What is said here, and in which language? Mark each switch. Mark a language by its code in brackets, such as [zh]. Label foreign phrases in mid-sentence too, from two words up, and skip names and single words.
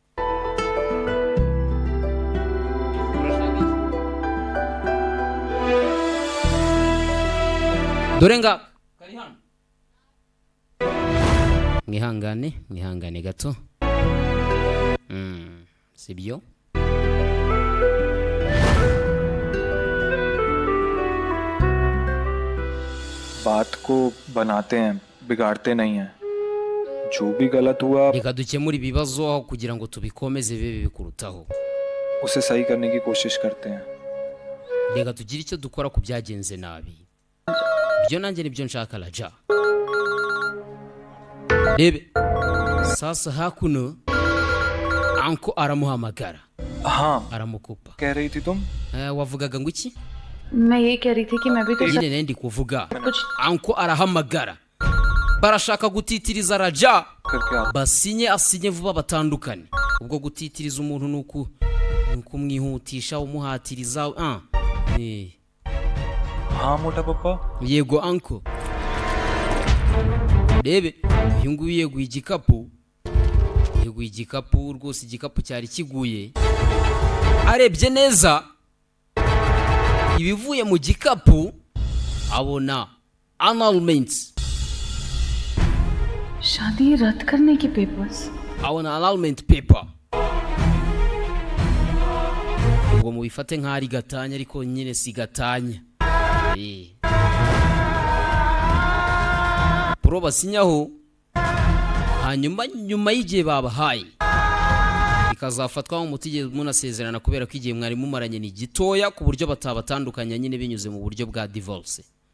[rw] Dore nga kari hano. Mwihangane gato. Sibyo? [hi] बात को बनाते हैं, बिगाड़ते नहीं हैं। जो भी गलत हुआ [rw] reka dukemura ibibazo aho kugira ngo tubikomeze bibe bikurutaho. [hi] उसे सही करने की कोशिश करते हैं। [rw] Reka tugire icyo dukora ku byagenze nabi. Ibyo nanjye nibyo nshaka Raja. Rebe sasa hakuno anko aramuhamagara. [hi] हाँ, [rw] Aramukupa. [hi] कह रही थी तुम? [rw] Wavugaga ngo iki? [hi] मैं ये कह रही थी कि मैं भी तो [rw] Nyine nendi kuvuga. Anko arahamagara. Barashaka gutitiriza Raja. [hi] करके आप [rw] Asinye vuba batandukane. Ubwo gutitiriza umuntu nuko mw'ihutisha umuhatiriza. [hi] हाँ मोटा पप्पा, [rw] Yego anko. Rebe uyu nguyu yeguye igikapu rwose igikapu cyari kiguye. Arebye neza ibivuye mu gikapu abona annulment. [hi] शादी रद्द करने की पेपर्स. [rw] Abona [en] annulment paper. [rw] Ubwo mubifate nk'ari gatanya ariko nyine si gatanya. Pro basinyaho hanyuma nyuma y'igihe babahaye bikazafatwa nk'umutigeze munasezerana kubera ko igihe mwari mumaranye ni gitoya ku buryo batabatandukanya nyine binyuze mu buryo bwa divorce.